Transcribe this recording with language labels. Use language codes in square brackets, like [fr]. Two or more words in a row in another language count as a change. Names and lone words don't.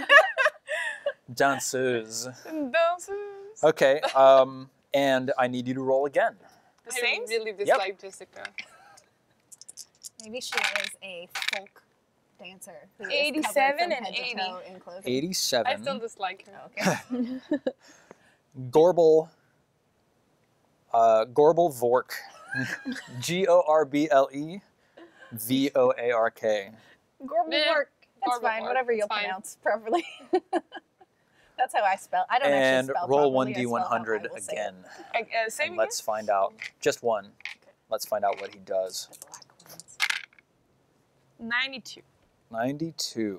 [en] Danseuse. Dancers. Okay, and I need you to roll again. The I same? really dislike Jessica. Maybe she is a folk dancer. who is 87 covered from and head to 80. toe in clothing. 87. I still dislike her. Okay. Gorble Vork. Gorble Voark. Gorble Meh. work. That's Horrible fine. word. Whatever It's you'll fine. pronounce properly. That's how I spell. I don't And actually spell roll properly. I spell how I 1d100 will say it. again. Same And again? let's find out. Just one. Let's find out what he does. 92. 92.